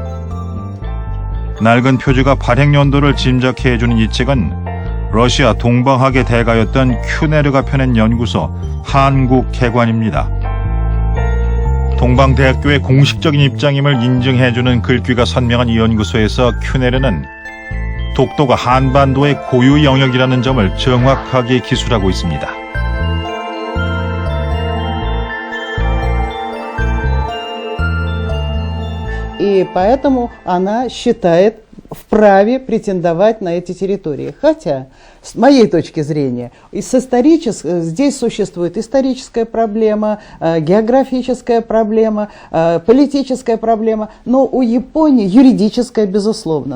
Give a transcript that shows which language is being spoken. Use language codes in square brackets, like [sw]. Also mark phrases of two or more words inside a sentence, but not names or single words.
[ko] 낡은 표지가 발행 연도를 짐작해 해주는 이 책은 러시아 동방학의 대가였던 큐네르가 펴낸 연구소 한국개관입니다. 동방대학교의 공식적인 입장임을 인증해주는 글귀가 선명한 이 연구소에서 큐네르는 독도가 한반도의 고유 영역이라는 점을 정확하게 기술하고 있습니다. [ru] И поэтому она считает вправе претендовать на эти территории. Хотя, с моей точки зрения, здесь существует историческая проблема, географическая проблема, политическая проблема, но у Японии юридическая, безусловно.